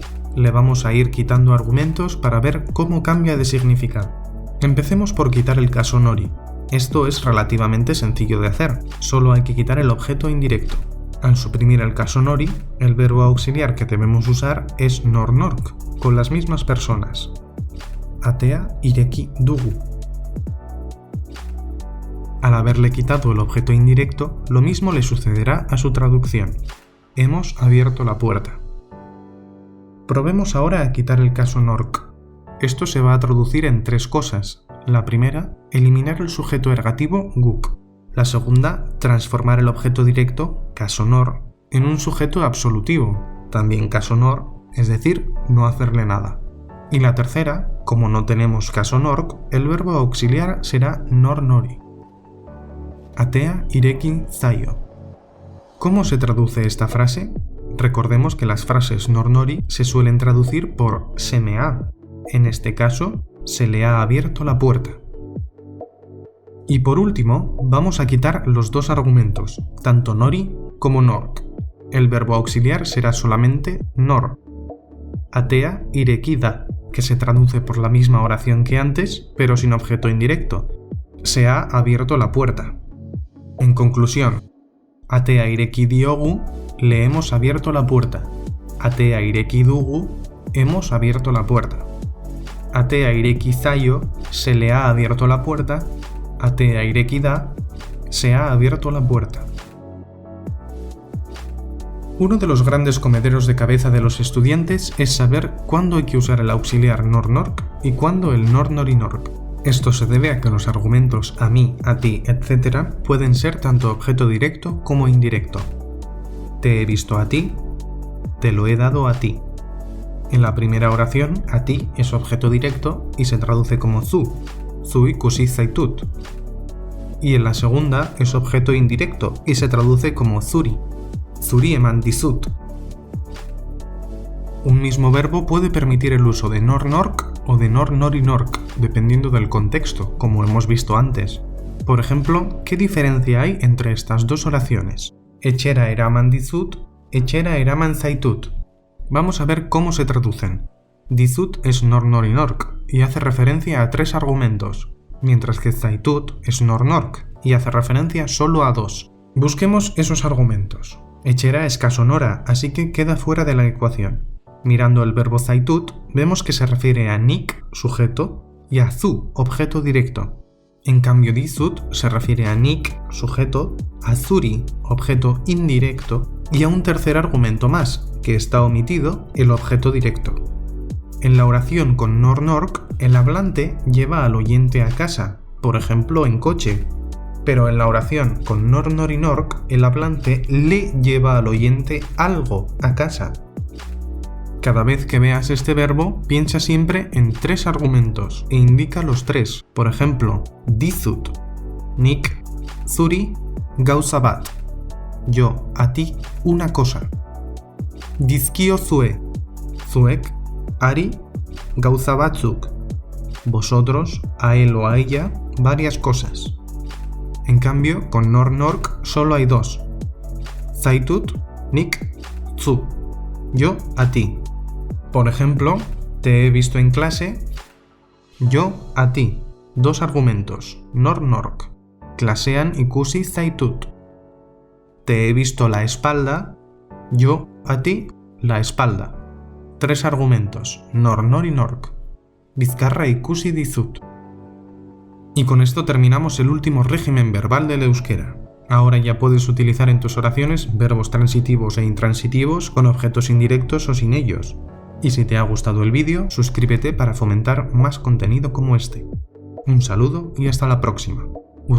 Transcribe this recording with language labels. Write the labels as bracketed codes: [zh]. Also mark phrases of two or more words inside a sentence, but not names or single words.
[es] Le vamos a ir quitando argumentos para ver cómo cambia de significado. Empecemos por quitar el caso nori. Esto es relativamente sencillo de hacer, solo hay que quitar el objeto indirecto. Al suprimir el caso nori, el verbo auxiliar que debemos usar es nor-norc, con las mismas personas. [eu] Atea ireki dugu. [es] Al haberle quitado el objeto indirecto, lo mismo le sucederá a su traducción. Hemos abierto la puerta. Probemos ahora a quitar el caso norc. Esto se va a traducir en tres cosas. La primera, eliminar el sujeto ergativo guk. La segunda, transformar el objeto directo, caso nor, en un sujeto absolutivo, también caso nor, es decir, no hacerle nada. Y la tercera, como no tenemos caso nork, el verbo auxiliar será [eu] nor nori. Atea ireki zaio. [es] ¿Cómo se traduce esta frase? Recordemos que las frases [eu] nor nori [es] se suelen traducir por se me ha. En este caso, se le ha abierto la puerta. Y por último, vamos a quitar los dos argumentos, tanto nori como nork. El verbo auxiliar será solamente nor. [eu] Atea ireki da, [es] que se traduce por la misma oración que antes, pero sin objeto indirecto. Se ha abierto la puerta. En conclusión, [eu] atea ireki diogu, [es] le hemos abierto la puerta. [eu] Atea ireki dugu, [es] hemos abierto la puerta. [eu] Atea ireki zaio, [es] se le ha abierto la puerta. [eu] Atea ireki da, [es] se ha abierto la puerta. Uno de los grandes comederos de cabeza de los estudiantes es saber cuándo hay que usar el auxiliar nor-nork y cuándo el nor-nori-nork. Esto se debe a que los argumentos a mí, a ti, etc. pueden ser tanto objeto directo como indirecto. Te he visto a ti, te lo he dado a ti. En la primera oración, a ti es objeto directo y se traduce como [eu] zu, zu ikusi zaitut. [es] Y en la segunda es objeto indirecto y se traduce como [eu] zuri, zuri eman dizut. [es] Un mismo verbo puede permitir el uso de nor-nork o de nor-nori-nork, dependiendo del contexto, como hemos visto antes. Por ejemplo, ¿qué diferencia hay entre estas dos oraciones? [eu] Etxera eraman dizut, etxera eraman zaitut. [es] Vamos a ver cómo se traducen. Dizut es nor-nori-nork y hace referencia a 3 argumentos, mientras que zaitut es nor-nork y hace referencia solo a 2. Busquemos esos argumentos. Etxera es caso nora, así que queda fuera de la ecuación. Mirando el verbo zaitut, vemos que se refiere a nik, sujeto, y a zu, objeto directo. En cambio, dizut se refiere a nik, sujeto, a zuri, objeto indirecto, y a un tercer argumento más, que está omitido, el objeto directo. En la oración con nor-nork, el hablante lleva al oyente a casa, por ejemplo en coche, pero en la oración con nor-nori-nork, el hablante le lleva al oyente algo a casa. Cada vez que veas este verbo, piensa siempre en 3 argumentos e indica los 3. Por ejemplo, [eu] dizut, nik, zuri, gauza bat. [es] Yo, a ti, una cosa. [eu] Dizkio zue, zuek, ari, gauza batzuk. [es] Vosotros, a él o a ella, varias cosas. En cambio, con nor-nork solo hay 2. [eu] Zaitut, nik, zu. [es] Yo, a ti. Por ejemplo, te he visto en clase. Yo, a ti. 2 argumentos. Nor-nork. [eu] Klasean ikusi zaitut. [es] Te he visto la espalda. Yo, a ti, la espalda. 3 argumentos. [eu] Nor-nori-nork. Bizkarra ikusi dizut. [es] Y con esto terminamos el último régimen verbal del euskera. Ahora ya puedes utilizar en tus oraciones verbos transitivos e intransitivos con objetos indirectos o sin ellos. Y si te ha gustado el vídeo, suscríbete para fomentar más contenido como este. Un saludo y hasta la próxima.